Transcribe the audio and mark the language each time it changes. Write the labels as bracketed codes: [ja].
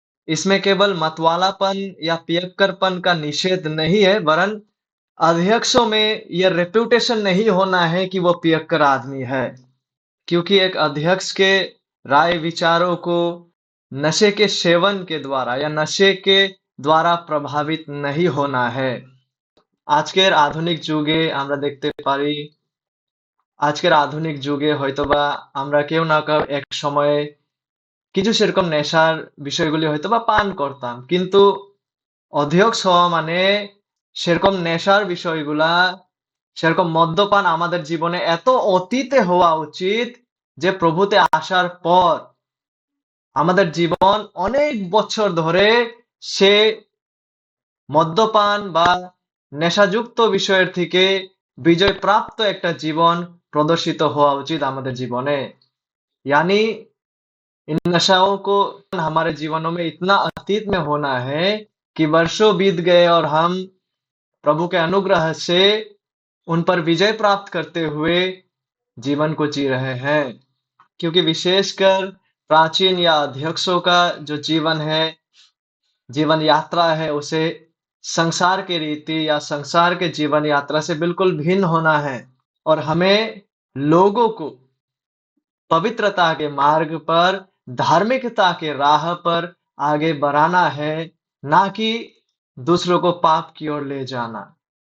[hi] इसमें केवल मतवालापन या पियक्करपन का निषेध नहीं है, वरन अध्यक्षों में यह रेप्यूटेशन नहीं होना है कि वो पियक्कर आदमी है, क्योंकि एक अध्यक्ष के राय विचारों को नशे के सेवन के द्वारा या नशे के द्वारा प्रभावित नहीं होना है। [bn] আজকের আধুনিক যুগে আমরা দেখতে পারি, আজকের আধুনিক যুগে হয়তোবা আমরা কেউ না কেউ এক সময়ে কিছু সেরকম নেশার বিষয়গুলি হয়তোবা পান করতাম, কিন্তু অধ্যক্ষ হওয়া মানে সেরকম নেশার বিষয়গুলা, সেরকম মদ্যপান আমাদের জীবনে এত অতীতে হওয়া উচিত যে প্রভুতে আসার পর আমাদের জীবন অনেক বছর ধরে সে মদ্যপান বা নেশাযুক্ত বিষয়ের থেকে বিজয় প্রাপ্ত একটা জীবন প্রদর্শিত হওয়া উচিত আমাদের জীবনে। [hi] यानी इन नशाओं को हमारे जीवनों में इतना अतीत में होना है कि वर्षों बीत गए और हम प्रभु के अनुग्रह से उन पर विजय प्राप्त करते हुए जीवन को जी रहे हैं। क्योंकि विशेषकर प्राचीन या अध्यक्षों का जो जीवन है, जीवन यात्रा है, उसे संसार की रीति या संसार के जीवन यात्रा से बिल्कुल भिन्न होना है, और हमें लोगों को पवित्रता के मार्ग पर, धार्मिकता के राह पर आगे बढ़ाना है, ना कि दूसरों को पाप की ओर ले जाना।